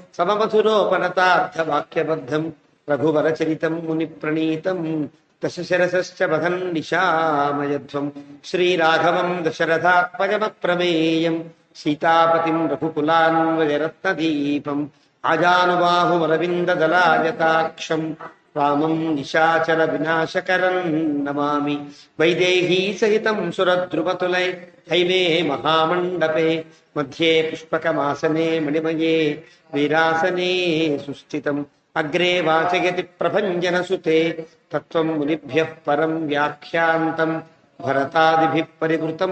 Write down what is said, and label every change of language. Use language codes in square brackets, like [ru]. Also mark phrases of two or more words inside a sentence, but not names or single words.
[sa] सममधुरोपनतार्थवाक्यबद्धं रघुवरचरितं मुनिप्रणीतं दशशरसश्च वहन् निशामयध्वं श्रीराघवं दशरथात्मजमप्रमेयं सीतापतिं रघुकुलान्वयरत्नदीपम् आजानुबाहुमरविन्ददलायताक्षं రామం నిశాచర వినాశకరం నమామి. వైదేహీ సహితం సురద్రుమతులై హైమే మహామండపే మధ్యే పుష్పకమాసనే మణిమయే వీరాసనే సుస్థితం. అగ్రే వాచయతి ప్రభంజనసుతే తత్వం మునిభ్యః పరం వ్యాఖ్యాంతం భరతాదిభిః పరివృతం.